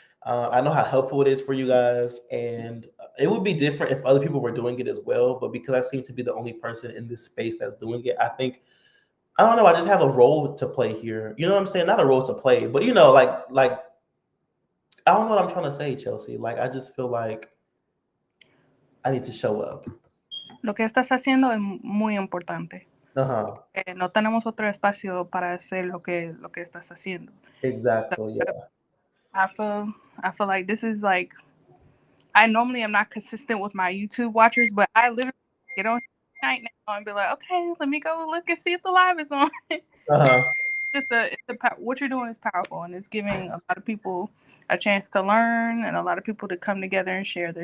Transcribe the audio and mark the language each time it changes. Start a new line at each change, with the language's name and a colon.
English: I know how helpful it is for you guys, and it would be different if other people were doing it as well. But because I seem to be the only person in this space that's doing it, I think I don't know. I just have a role to play here. You know what I'm saying? Not a role to play, but like I don't know what I'm trying to say, Chelsea. Like I just feel like I need to show up.
Spanish: Lo que estás haciendo es muy importante. Uh huh. No tenemos otro espacio para hacer lo que estás haciendo.
English: So, Exactly. Yeah. I feel I feel like this is like I normally am not consistent with my YouTube watchers, but I literally get on night now and be like, okay, let me go look and see if the live is on. Uh huh. What you're doing is powerful, and it's giving a lot of people a chance to learn, and a lot of people to come together and share their